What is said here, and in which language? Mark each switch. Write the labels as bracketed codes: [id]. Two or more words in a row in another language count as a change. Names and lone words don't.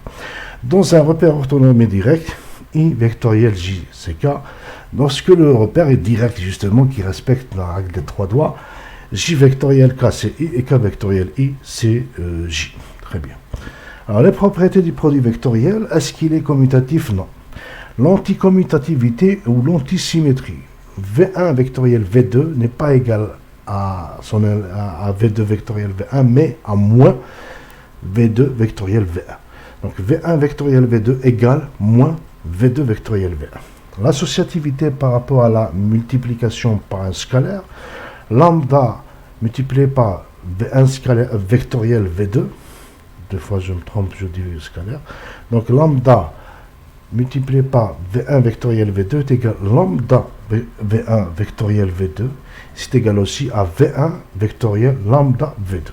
[fr] Dans un repère orthonormé direct, I vectoriel J, c'est K, lorsque le repère est direct justement, qui respecte la règle des trois doigts, J vectoriel K c'est I et K vectoriel I c'est J. Très bien. Alors les propriétés du produit vectoriel, est-ce qu'il est commutatif? Non. L'anticommutativité ou l'antisymétrie. V1 vectoriel V2 n'est pas égal à V2 vectoriel V1, mais à moins V2 vectoriel V1. Donc V1 vectoriel V2 égale moins V2 vectoriel V1. L'associativité par rapport à la multiplication par un scalaire, lambda multiplié par V1 scalaire vectoriel V2, deux fois je me trompe, je dis scalaire, donc lambda multiplié par V1 vectoriel V2 est égal à lambda V1 vectoriel V2, c'est égal aussi à V1 vectoriel lambda V2.